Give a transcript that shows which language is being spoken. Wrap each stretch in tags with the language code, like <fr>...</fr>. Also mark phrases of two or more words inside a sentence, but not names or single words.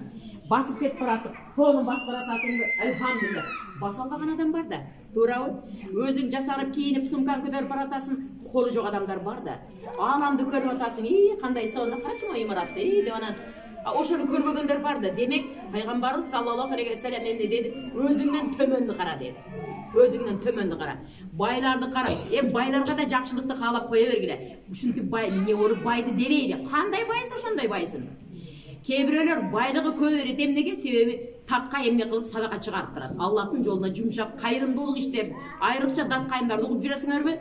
<ky>Басып кетип баратып, сонун басып баратасың, элхамдулиллах. Баса албаган адам бар да, туурабы? Өзүң жасанып кийинип, сумкаң көтөрүп баратасың, колу жок адамдар бар да. Ааламды көрүп атасың, кандай сонун, карачы мои имаратты, деп анан ошону көрбөгөндөр бар да. Демек, пайгамбарыбыз</ky> <ar>صلى الله عليه وسلم</ar> <ky>эмне деди? Өзүңдөн төмөндү кара деди. Өзүңдөн төмөндү кара. Байларды кара. Байларга да жакшылыкты каалап кое бергиле. Ушинтип бай, эмне болуп байды дебейли. Кандай байсы ошондой байсын. Кээ бирөөлөр байлыгы көп берет, эмнеге? Себеби такка эмне кылып садака чыгарып турат. Аллахтын жолуна жумшап, кайрымдуулук иштерин, айрыкча дат кайымдарды угуп жүрөсүңөрбү?</ky>